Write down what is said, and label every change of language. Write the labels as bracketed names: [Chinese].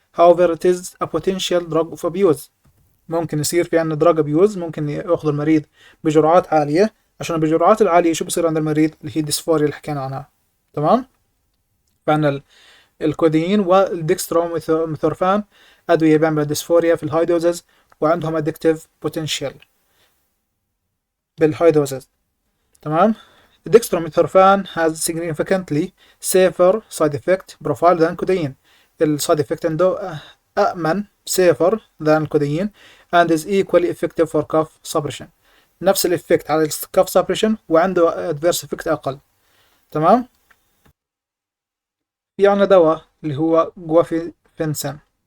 [English] however it is a potential drug of abuse، [Arabic] ممكن يصير في عندنا دراج ابيوز، ممكن ياخذ المريض بجرعات عالية، عشان بالجرعات العالية شو بصير عند المريض اللي هي الديسفوريا اللي حكينا عنها. تمام. فعندنا الكوديين والديكستروميثورفان أدوية بيعملوا ديسفوريا في الهاي دوزز، وعندهم ادكتيف بوتنشال بالهاي دوزز. تمام. [English] الديكستروميثورفان has significantly safer side effect profile than codeine. [Arabic] السايد افكت عنده أأمن [English] safer than codeine and is equally effective for cough suppression. [Arabic] نفس الافكت على الكاف سبريشن، وعنده adverse effect أقل. تمام. في عنا دواء اللي هو جوافينسن.